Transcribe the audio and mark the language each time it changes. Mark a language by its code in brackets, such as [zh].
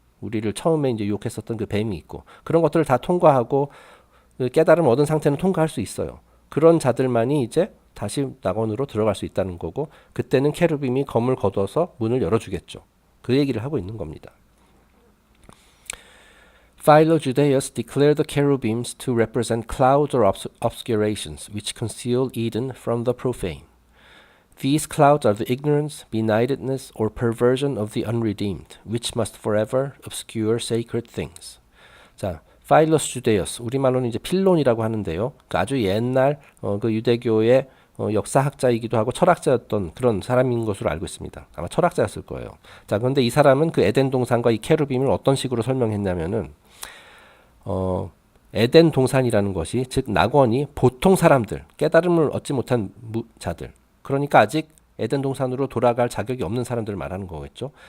[ko] 우리를 처음에 이제 유혹했었던 그 뱀이 있고 그런 것들을 다 통과하고 그 깨달음 얻은 상태는 통과할 수 있어요. 그런 자들만이 이제 다시 낙원으로 들어갈 수 있다는 거고 그때는 케루빔이 검을 걷어서 문을 열어주겠죠. 그 얘기를 하고 있는 겁니다. [en] Philo Judaeus declared the cherubims to represent clouds or obscurations which conceal Eden from the profane. These clouds are the ignorance, benighted,ness, or perversion of the unredeemed, which must forever obscure sacred things. [ko] 자, 파일러스 주데이어스, 우리말로는 이제 필론이라고 하는데요. 그 아주 옛날 그 유대교의 역사학자이기도 하고 철학자였던 그런 사람인 것으로 알고 있습니다. 아마 철학자였을 거예요. 자, 그런데 이 사람은 그 에덴 동산과 이 케루빔을 어떤 식으로 설명했냐면은 에덴 동산이라는 것이 즉 낙원이 보통 사람들, 깨달음을 얻지 못한 자들, 그러니까 아직 에덴 동산으로 돌아갈 자격이 없는 사람들을 말하는 거겠죠.